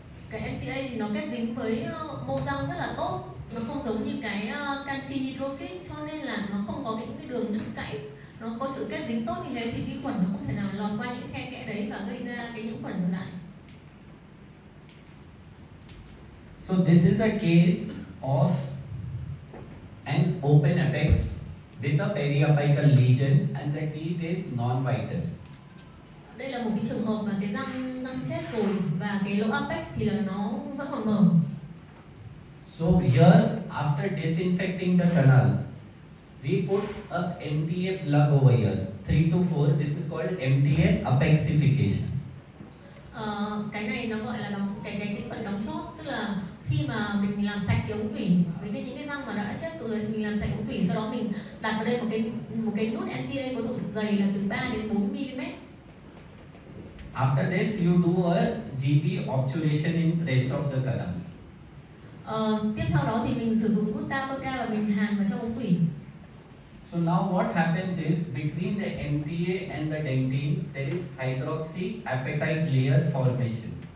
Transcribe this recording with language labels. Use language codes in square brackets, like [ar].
[vi] Cái MTA thì nó kết dính với mô răng rất là tốt, nó không giống như cái canxi hydroxit, cho nên là nó không có những cái đường đứt gãy, nó có sự kết dính tốt như thế thì vi khuẩn nó không thể nào lọt qua những khe kẽ đấy và gây ra cái nhiễm khuẩn trở lại. [en] So this is a case of an open apex with a periapical lesion and the teeth is non-vital. [vi] Đây là một cái trường hợp mà cái răng chết rồi và cái lỗ apex thì là nó vẫn còn mở. [en] So here, after disinfecting the canal, we put a MTA plug over here, 3 to 4. This is called MTA apexification. [vi] Cái này nó gọi là cái phần đóng chóp, tức là khi mà mình làm sạch cái ống tủy với những cái răng mà đã chết rồi thì mình làm sạch ống tủy, sau đó mình đặt vào đây một cái nút MTA có độ dày là từ 3 đến 4 mm. [en] After this, you do a GP obturation in rest of the canal. [vi] Tiếp theo đó thì mình sử dụng nút Taperca và mình hàn vào trong ống tủy. [en] So now what happens is between the MTA and the dentine, there is hydroxyapatite layer formation.